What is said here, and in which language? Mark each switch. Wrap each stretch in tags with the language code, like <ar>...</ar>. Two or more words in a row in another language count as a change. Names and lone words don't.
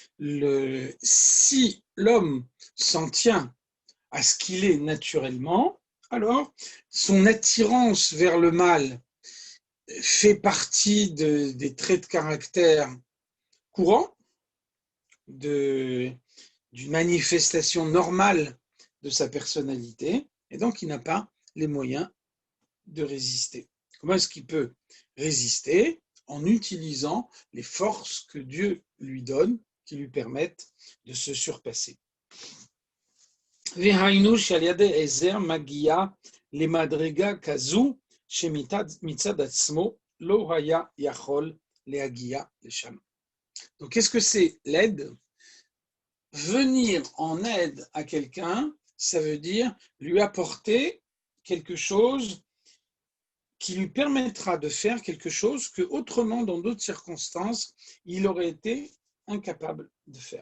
<fr>Si l'homme s'en tient à ce qu'il est naturellement, alors son attirance vers le mal fait partie des traits de caractère courants, d'une manifestation normale de sa personnalité, et donc il n'a pas les moyens de résister. Comment est-ce qu'il peut résister? En utilisant les forces que Dieu lui donne, qui lui permettent de se surpasser.</fr> <he>והיינו שעל ידי עזר מגיע למדרגה כזו שמצד עצמו לא היה יכול להגיע לשם.</he> <fr>Donc, qu'est-ce que c'est l'aide? Venir en aide à quelqu'un, ça veut dire lui apporter quelque chose qui lui permettra de faire quelque chose que autrement, dans d'autres circonstances, il aurait été incapable de faire.</fr>